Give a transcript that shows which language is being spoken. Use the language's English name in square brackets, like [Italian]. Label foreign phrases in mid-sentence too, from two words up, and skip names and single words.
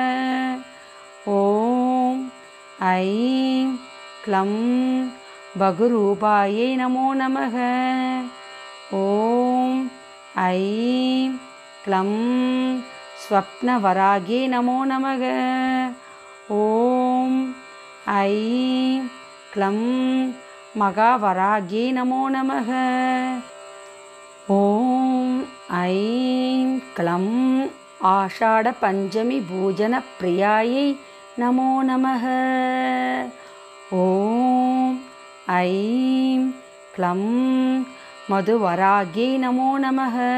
[Sanskrit] ॐ ऐं क्लं बहुरूपायै नमो नमः। ॐ ऐं क्लं स्वप्नवरागे नमो नमः। ॐ ऐं क्लं महावाराह्यै नमो नमः. ॐ ऐं क्लं आषाढ पञ्चमी पूजन प्रियायै नमो नमः. ॐ ऐं क्लं मधुवाराह्यै नमो नमः.